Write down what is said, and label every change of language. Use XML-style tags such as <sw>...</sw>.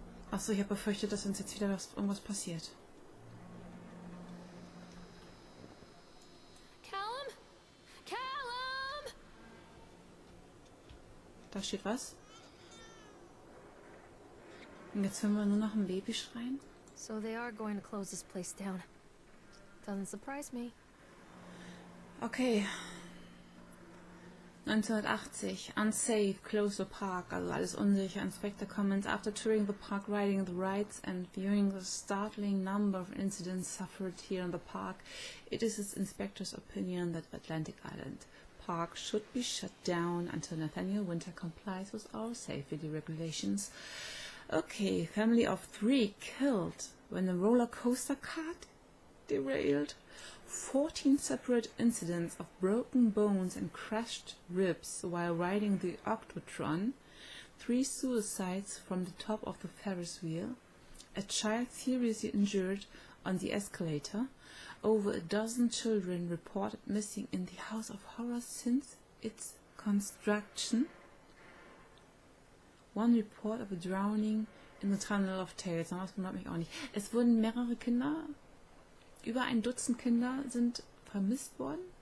<de>Achso, ich habe befürchtet, dass uns jetzt wieder irgendwas passiert. Callum? Callum! Da steht was. Und jetzt hören wir nur noch ein Baby schreien.</de> <en>So they are going to close this place down. Doesn't surprise me. Okay. 1980. Unsafe. Close the park.</en> <de>Also alles unsicher.</de> <en>Inspector comments after touring the park, riding the rides and viewing the startling number of incidents suffered here in the park, it is his inspector's opinion that Atlantic Island Park should be shut down until Nathaniel Winter complies with our safety regulations. Okay, family of 3 killed when a roller coaster cart derailed. 14 separate incidents of broken bones and crushed ribs while riding the Octotron. 3 suicides from the top of the Ferris wheel. A child seriously injured on the escalator. Over a dozen children reported missing in the House of Horrors since its construction. 1 report of a drowning in the Tunnel of Tales.</en> <de>Das wundert mich auch nicht. Es wurden mehrere Kinder, über 1 Dutzend Kinder sind vermisst worden.</de>